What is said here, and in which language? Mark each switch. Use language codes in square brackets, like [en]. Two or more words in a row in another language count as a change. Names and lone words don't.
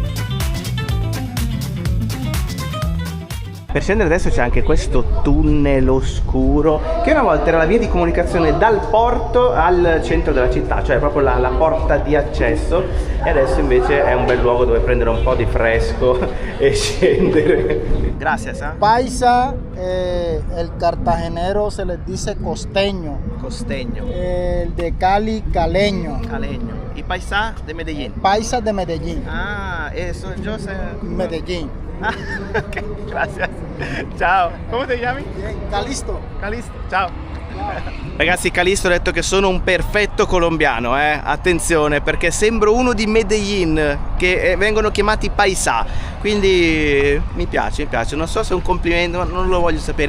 [it] Per scendere adesso c'è anche questo tunnel oscuro che una volta era la via di comunicazione dal porto al centro della città, cioè proprio la porta di accesso, e adesso invece è un bel luogo dove prendere un po' di fresco e scendere. [es] Gracias. Paisa, el cartagenero se les dice costeño. Costeño. El de Cali, caleño. Caleño. Y paisa de Medellín. Paisa de Medellín. Ah, eso yo sé. Medellín. Ah, ok, gracias. [it] Ciao. Come ti chiami? Calisto. Calisto, ciao. Ragazzi, Calisto ha detto che sono un perfetto colombiano, attenzione, perché sembro uno di Medellín, che vengono chiamati paisà, quindi mi piace, non so se è un complimento, ma non lo voglio sapere.